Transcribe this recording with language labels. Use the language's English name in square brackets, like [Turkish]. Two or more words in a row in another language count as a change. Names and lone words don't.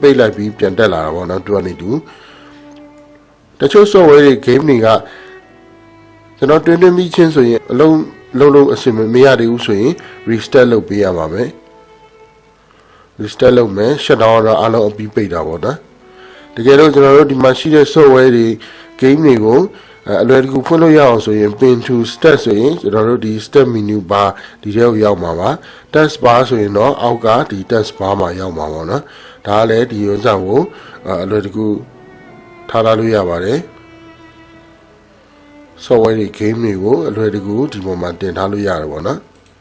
[Burmese] ပိတ်လိုက်ပြီးပြန်တက်လာတာပေါ့နော်တူကနေတူတချို့ software တွေ game တွေကကျွန်တော်တွင်းပြီးချင်းဆိုရင်အလုံးအဆင်မရသေး ဘူးဆိုရင် restart လုပ်ပေးရပါမယ် restart လုပ်မယ် [English] shut down [Burmese] တော့အားလုံးအပြီးပိတ်တာပေါ့နော်တကယ် လို့ကျွန်တော်တို့ဒီမှာရှိတဲ့ software တွေ game တွေကိုအလွယ်တကူဖွင့်လို့ရအောင်ဆိုရင် [English] pin to start [Burmese] ဆိုရင်ကျွန်တော်တို့ဒီ [English] start menu bar [Burmese] ဒီထဲကိုရောက်မှာပါ [English] task bar [Burmese] ဆိုရင်တော့အောက်ကဒီ [English] task bar [Burmese] မှာရောက်မှာပေါ့နော်ဒါကလည်းဒီဥစ္စာကိုအလွယ်တကူထားလို့ရပါတယ် software တွေ game တွေကိုအလွယ်တကူဒီပေါ်မှာတင်ထားလို့ရတယ်ပေါ့နော်